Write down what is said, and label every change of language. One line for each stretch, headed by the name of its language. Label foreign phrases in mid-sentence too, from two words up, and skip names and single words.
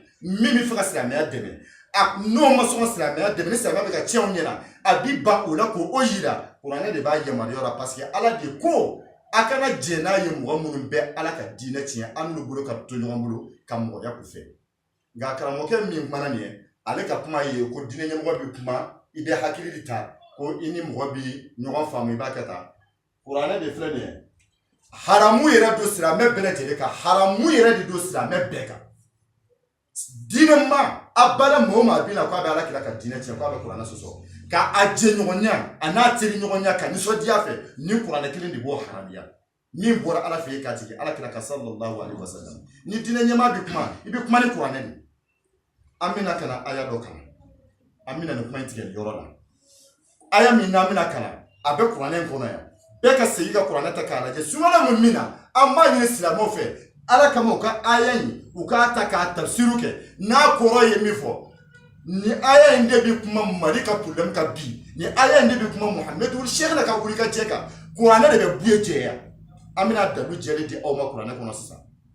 Bambara: min bɛ fɛ ka silamɛya dɛmɛ a n'o ma sɔn ka silamɛya dɛmɛ ni silamɛya bɛ ka tiɲɛ o ɲɛna a bi ban o la k'o yira kuranɛ de b'a yamaruya la
French: parce que
Bambara: Ala de ko a kana jɛ n'a ye mɔgɔ minnu bɛ Ala ka diinɛ tiɲɛ an n'olu bolo ka to ɲɔgɔn bolo ka mɔgɔya k'u fɛ nka karamɔgɔkɛ min kumana nin ye ale ka kuma ye ko diinɛ ɲɛmɔgɔ bɛ kuma i bɛ hakili de ta ko i ni mɔgɔ bɛ ɲɔgɔn faamu i b'a kɛ tan kuranɛ de filɛ nin ye haramu yɛrɛ don silamɛ bɛɛ lajɛlen kan haramu yɛrɛ de don silamɛ bɛɛ kan diinɛ ma a bala mɔgɔ ma a bɛ na k'a bɛ Ala kira ka diinɛ tiɲɛ k'a bɛ kuranɛ sɔsɔ ka a jɛɲɔgɔnya a n'a teri ɲɔgɔnya ka nisɔndiya fɛ ni kuranɛ kelen de b'o haramiya min bɔra Ala fɛ yen k'a tigɛ Ala kira ka
Arabic: صلى الله عليه وسلم
Bambara: ni diinɛ ɲɛmaa bɛ kuma i bɛ kuma ni kuranɛ de an bɛna ka na aya dɔ kalan an bɛna nin kuma in tigɛ yɔrɔ la aya min n'an bɛna kalan a bɛ kuranɛ in kɔnɔ yan bɛɛ ka segin ka kuranɛ ta k'a lajɛ sunkalo min na an b'a ɲini silamɛw fɛ Ala kama u ka aya in u k'a ta k'a tafsiru kɛ n'a kɔrɔ ye min fɔ ni aya in de bɛ kuma Mali ka problème ka bi ni aya in de bɛ kuma Mohamed Sheikh la ka wuli ka jɛ kan kuranɛ de bɛ buye jɛya an bɛna dalu jɛli di aw ma kuranɛ kɔnɔ sisan